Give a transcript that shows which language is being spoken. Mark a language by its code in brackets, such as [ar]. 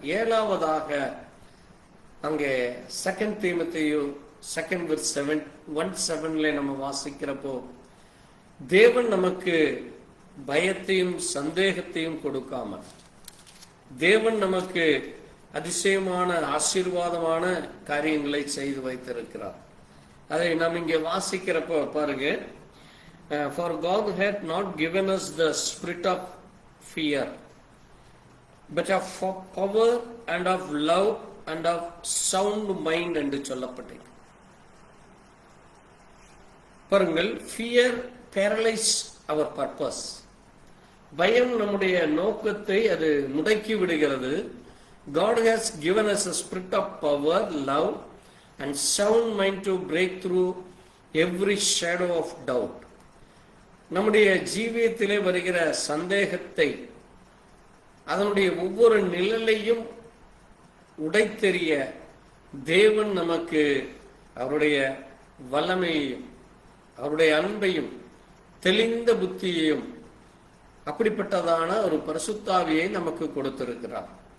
[ta] 7வதாக அங்கே 2 தீமோத்தேயு 2:1-7 நம்ம வாசிக்கிறப்போ, தேவன் நமக்கு பயத்தையும் சந்தேகத்தையும் கொடுக்காமல் தேவன் நமக்கு அதிசயமான ஆசீர்வாதமான காரியங்களை செய்து வைத்திருக்கிறார். அதை நாம் இங்கே வாசிக்கிறப்போ பாருங்க, [en] for God had not given us the spirit of fear, but of power and of love and of sound mind [ta] என்று சொல்லப்பட்டது. பாருங்கள், [en] Fear paralyse our purpose. [ta] பயம் நம்முடைய நோக்கத்தை அது முடக்கி விடுகிறது. [en] God has given us a spirit of power, love and sound mind to break through every shadow of doubt. [ta] நம்முடைய ஜீவியத்திலே வருகிற சந்தேகத்தை, அதனுடைய ஒவ்வொரு நிழலையும் உடைத்தெறிய தேவன் நமக்கு அவருடைய வல்லமையையும் அவருடைய அன்பையும் தெளிந்த புத்தியையும் அப்படிப்பட்டதான ஒரு பரிசுத்தாவியை நமக்கு கொடுத்திருக்கிறார்.